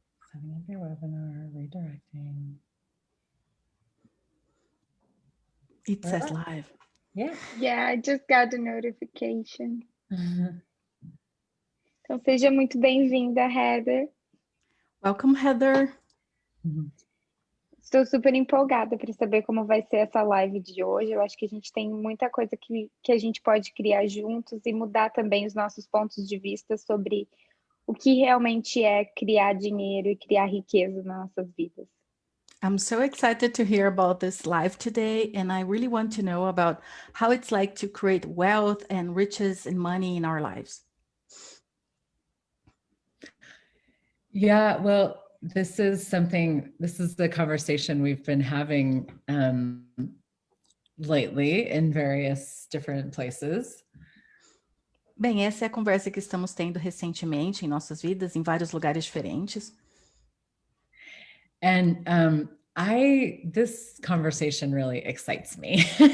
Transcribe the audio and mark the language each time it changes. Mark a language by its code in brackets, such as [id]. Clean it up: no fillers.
[en] Setting up your webinar, redirecting. It says live. Yeah. Yeah, I just got the notification. [pt] Então, seja muito bem-vinda, Heather. [en] Welcome, Heather. [pt] Estou super empolgada para saber como vai ser essa live de hoje. Eu acho que a gente tem muita coisa que a gente pode criar juntos e mudar também os nossos pontos de vista sobre o que realmente é criar dinheiro e criar riqueza nas nossas vidas. [en] I'm so excited to hear about this live today, and I really want to know about how it's like to create wealth and riches and money in our lives. Yeah, well, this is the conversation we've been having lately in various different places. [pt] Bem, essa é a conversa que estamos tendo recentemente em nossas vidas, em vários lugares diferentes. [en] And this conversation really excites me.